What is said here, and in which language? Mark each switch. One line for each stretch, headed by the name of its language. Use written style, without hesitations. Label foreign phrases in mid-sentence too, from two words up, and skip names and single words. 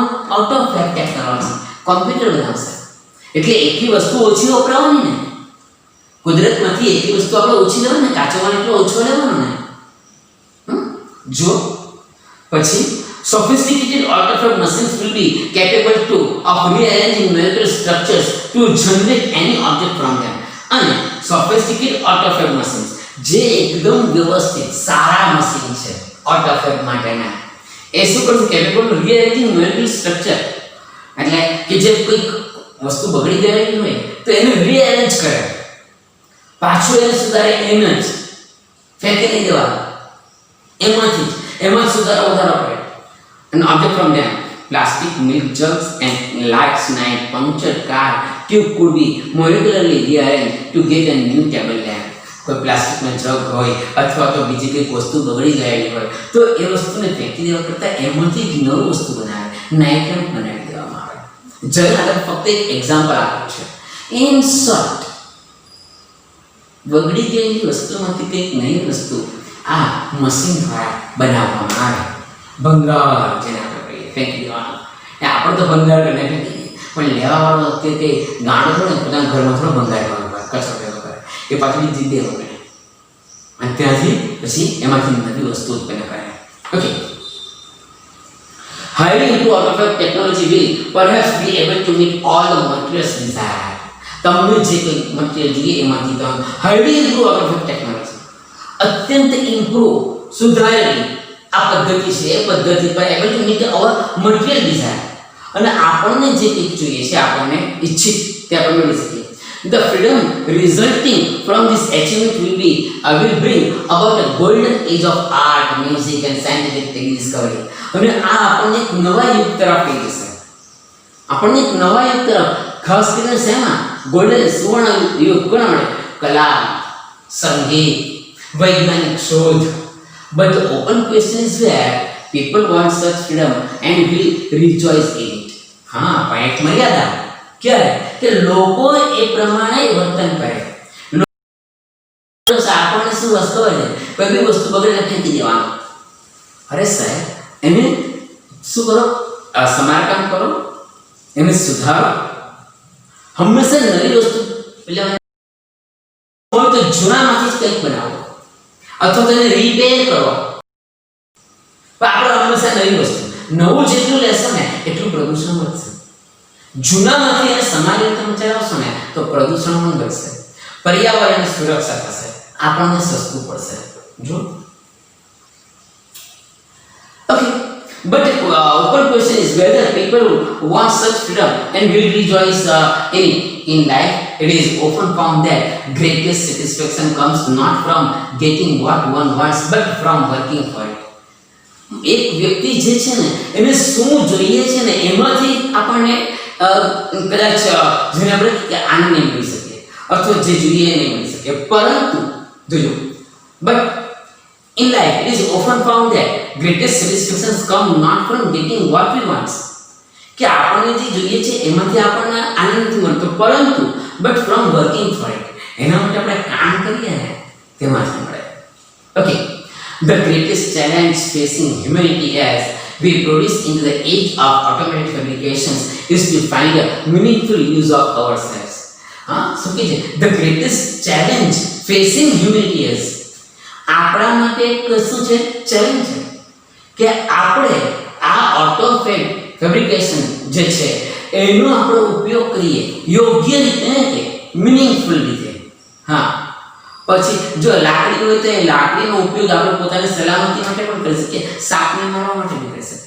English: out of fact technology,
Gujarati: કોમ્પ્યુટર બનાવશે. એટલે એકી વસ્તુ ઓછી વપરાવાની ને, કુદરતમાંથી એકી વસ્તુ આપણે ઓછી લેવાની ને, કાચો માલ એટલો ઓછો લેવાનો ને. જો પછી
English: sophisticated automated machines will be capable of rearranging molecular structures to generate any object from them.
Gujarati: અને
English: sophisticated automated machines
Gujarati: જે એકદમ વ્યવસ્થિત સારા મશીન છે automated માટેના, એ શું કરશે?
English: capable of rearranging molecular structure,
Gujarati: એટલે કે જે કોઈ વસ્તુ બગડી ગયેલી હોય તો એને રીઅરેન્જ કરે, પાછું એને સુધારે, એને જ ફેંકી નહીં દેવાનું, એમાં સુધારો વધારો કરે.
English: An object from them, plastic milk jugs and lights night punctured car tube could be molecularly rearranged to get a new table lamp.
Gujarati: કોઈ પ્લાસ્ટિકનો જગ હોય અથવા તો બીજી કંઈક વસ્તુ બગડી ગયેલી હોય તો એ વસ્તુને ફેંકી દેવા કરતાં એમાંથી એક નવી વસ્તુ બનાવે,
English: night lamp
Gujarati: બનાવી દેવામાં આવે. જય આગળ ફક્ત એક એક્ઝામ્પલ આપ્યું છે.
English: in short,
Gujarati: બગડી ગયેલી વસ્તુમાંથી કંઈક નવી વસ્તુ આ મશીન દ્વારા બનાવવામાં આવે. ભંગાર જેને આપણે કહીએ, ફેંકી દેવાનું. આપણે તો ભંગાર કરીને ફેંકી દઈએ, પણ લેવાવાળો વખતે તે ગાંડો થોડો પોતાના ઘરમાં થોડો ભંગારવાનો કચરો ભેગો કરે, એ પાછળ જીદે વગેરે, અને ત્યાંથી પછી એમાંથી નવી વસ્તુ ઉત્પન્ન કરે. ઓકે,
English: highly improved automated technology will perhaps be able to meet all the materials desired.
Gujarati: તમને જે કોઈ મટીરિયલ જોઈએ એમાંથી તમે
English: highly improved automated technology,
Gujarati: અત્યંત ઇમ્પ્રૂવ સુધારેલી આ પદ્ધતિ છે, એ પદ્ધતિ પર
English: able to meet our material desire,
Gujarati: અને આપણને જે કંઈક જોઈએ છે, આપણને ઈચ્છિત તે આપણે મેળવી શકીએ.
English: The freedom resulting from this achievement will bring about a golden age of art, music and scientific discovery.
Gujarati: અને આ આપણને એક નવા યુગ તરફ લઈ જશે. આપણને એક નવા યુગ તરફ, ખાસ કરીને શેમાં? ગોલ્ડન સુવર્ણ યુગ કોના માટે? કલા, સંગીત, વૈજ્ઞાનિક શોધ.
English: But the open question is where people want such freedom and will rejoice in it.
Gujarati: હા, પણ એક મર્યાદા. ક્યારે? કે લોકો એ પ્રમાણે વર્તન કરે. આપણને શું વસ્તુ હોય છે, કોઈ બી વસ્તુ બગડે ફેંકી દેવાનું. અરે સાહેબ, એને શું કરો? સમારકામ કરો, એને સુધારો. હંમેશા નવી વસ્તુ હોય તો જૂનામાંથી જ કંઈક બનાવો, અથવા તેને રિપેર કરો. પણ આપણે હંમેશા નવી વસ્તુ, નવું જેટલું લેશો ને એટલું પ્રદૂષણ વધશે. જૂનામાંથી એને સમાન રીતે ચલાવશો ને તો પ્રદૂષણ પણ ઘટશે, પર્યાવરણની સુરક્ષા થશે, આપણને સસ્તું પડશે.
English: જો okay, but open question is whether people want such freedom and will rejoice in life. It is often found that greatest satisfaction comes not from getting what one wants but from working for it.
Gujarati: એક વ્યક્તિ જે છે ને એને શું જોઈએ છે ને એમાંથી આપણને કદાચ જેને આપણે આનંદ નહીં મળી શકીએ અથવા જે જોઈએ એ નહીં મળી શકીએ, પરંતુ જોજો
English: but in life it is often found that greatest satisfactions come not from getting what we want,
Gujarati: કે આપણને જે જોઈએ છે એમાંથી આપણને આનંદ નથી મળતો, પરંતુ
English: but from working for it,
Gujarati: એના માટે આપણે કામ કરીએ ને તેમાંથી મળે.
English: Okay, the greatest challenge facing humanity as we progress into the age of automated fabrications is to find a meaningful use of ourselves.
Gujarati: શું કહે છે?
English: The greatest challenge facing humanity is,
Gujarati: આપણા માટે શું છે? ચેલેન્જ છે કે આપણે આ
English: auto fabrication
Gujarati: જે છે એનો આપણે ઉપયોગ કરીએ યોગ્ય રીતે, કે મિનિંગફુલ રીતે. હા, પછી જો લાકડી હોય તો એ લાકડીનો ઉપયોગ આપણે પોતાની સલામતી માટે પણ કરી શકીએ, સાપને મારવા માટે પણ કરી શકીએ.